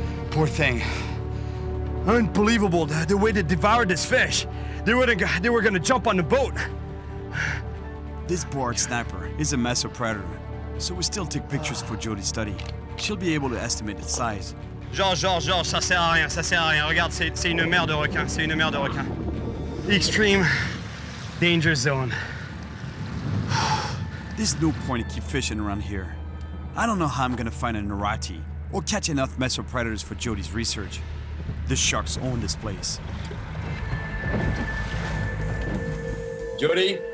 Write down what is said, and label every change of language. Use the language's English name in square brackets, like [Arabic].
[English] Poor thing. Unbelievable the way they devoured this fish. They were gonna jump on the boat. This board snapper is a mesopredator, so we still take pictures for Jody's study. She'll be able to estimate its size. [French] Georges, ça sert à rien, ça sert à rien. Regarde, c'est une mer de requins, c'est une mer de requins. [English] Extreme danger zone. There's no point in keep fishing around here. I don't know how I'm gonna find a Narati or catch enough mesopredators for Jody's research. The sharks own this place. Jody?